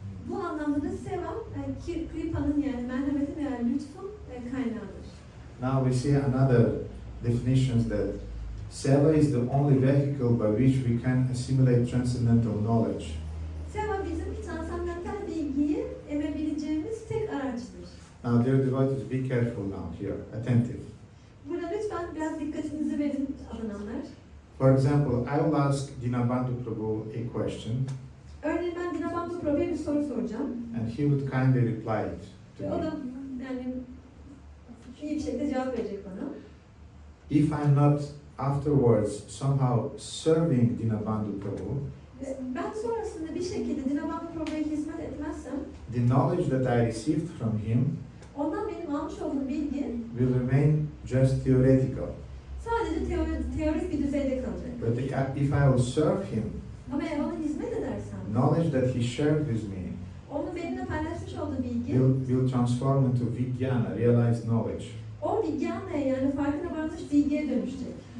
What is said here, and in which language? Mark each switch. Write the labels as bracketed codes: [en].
[tr] Bu anlamda da seva, kripa'nın yani merhametin veya lütfun kaynağıdır. [en] Now we see another definitions that seva is the only vehicle by which we can assimilate transcendental knowledge. [tr] Seva bizim transandantal bilgiyi emebileceğimiz tek araçtır. [en] Now dear devotees, be careful now here, attentive. [tr] Burada lütfen biraz dikkatinizi verin alınanlar. [en] For example, I will ask Dinabandhu Prabhu a question [tr] Örneğin ben Dinabandhu Prabhu'ya bir soru soracağım. [en] and he would kindly reply it to [tr] Ve o [en] me. [tr] da yani iyi bir şekilde cevap verecek bana. [en] If I'm not afterwards somehow serving Dinabandhu Prabhu, [tr] Ve ben sonrasında bir şekilde Dinabandhu Prabhu'ya hizmet etmezsem, [en] the knowledge that I received from him [tr] ondan benim almış olduğum bilgi [en] will remain just theoretical. [tr] sadece teorik bir düzeyde kalacak. [en] But if I will serve him, [tr] Ama eğer ona hizmet edersem, [en] knowledge that he shared with me [tr] onun benimle paylaşmış olduğu bilgi, [en] will transform into vijnana, realized knowledge. [tr] o bilgiye yani farkına varmış bilgiye dönüşecek.